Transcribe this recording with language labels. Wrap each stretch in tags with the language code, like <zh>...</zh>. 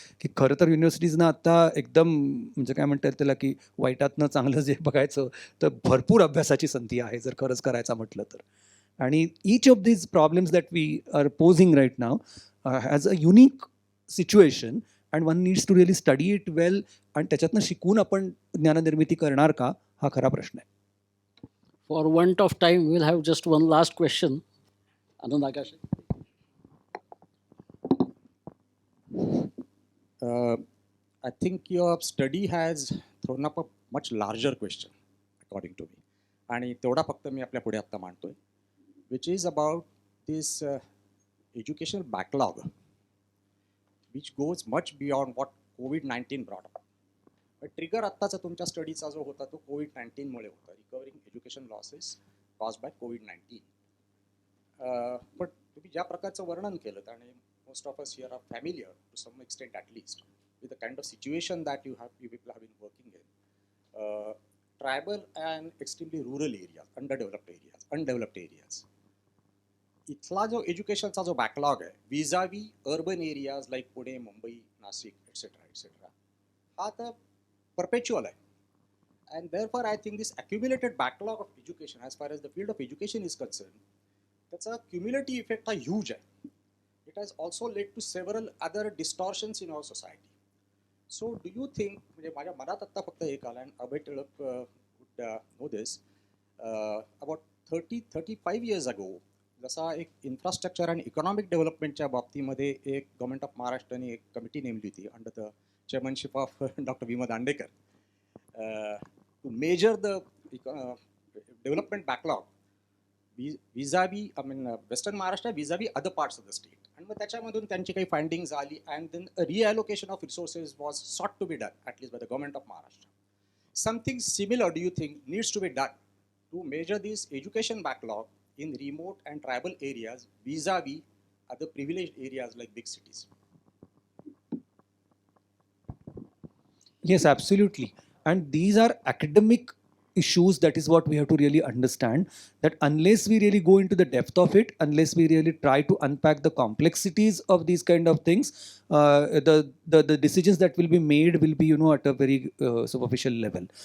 <mr>की खरं तर युनिव्हर्सिटीजना आता एकदम म्हणजे काय म्हणतात त्याला की वाईटातनं चांगलं जे बघायचं तर भरपूर अभ्यासाची संधी आहे जर खरंच करायचं म्हटलं तर.</mr> <en>आणि each of these problems that we are posing right now has a unique situation and one needs to really study it well.</en> <mr>आणि त्याच्यातनं शिकून आपण ज्ञाननिर्मिती करणार का, हा खरा प्रश्न आहे.</mr> <en>For want of time, we'll have just one last question. Anand Akash. I think your study has thrown up a much larger question, according to me.</en> <mr>आणि तेवढा फक्त मी आपल्या पुढे आत्ता मांडतोय,</mr> <en>which is about this educational backlog, which goes much beyond what COVID-19 brought about.</en> <mr>Trigger आत्ताचा तुमच्या स्टडीचा जो होता तो COVID-19मुळे होता,</mr> <en>Recovering education losses cause by COVID-19.</en> <mr>पण तुम्ही ज्या प्रकारचं वर्णन केलं आणि</mr> <en>most of us here are familiar to some extent at least with the kind of situation that you people have been working in. Tribal and extremely rural areas, undeveloped areas.</en> <mr>इथला जो एज्युकेशनचा जो बॅकलॉग आहे</mr> <en>vis a vis urban areas like</en> <mr>Pune, Mumbai, Nashik etcetera हा तर perpetual आहे.</mr> <en>And therefore I think this accumulated backlog of education as far as the field of education is concerned,</en> <mr>त्याचा cumulative effect हा huge आहे.</mr> <en>It has also led to several other distortions in our society. So do you think,</en> <mr>म्हणजे माझ्या मनात आत्ता फक्त एक आला,</mr> <en>and Abhay Tilak would know this, about 30-35 years ago</en> <mr>जसा एक इन्फ्रास्ट्रक्चर आणि इकॉनॉमिक डेव्हलपमेंटच्या बाबतीमध्ये एक गव्हर्नमेंट ऑफ महाराष्ट्राने एक कमिटी नेमली होती</mr> <en>Under the chairmanship of doctor Vima Dandekar to measure the development backlog vis a vis western Maharashtra vis a vis other parts of the state.</en> <mr>आणि मग त्याच्यामधून त्यांची काही फाइंडिंग्स आली</mr> <en>And then reallocation of resources was sought to be done at least by the government of Maharashtra. Something similar, do you think, needs to be done to measure this education backlog in remote and tribal areas vis-a-vis other privileged areas like big cities? Yes, absolutely. And these are academic issues. That is what we have to really understand, that unless we really go into the depth of it, unless we really try to unpack the complexities of these kind of things, the decisions that will be made will be, at a very superficial level.</en>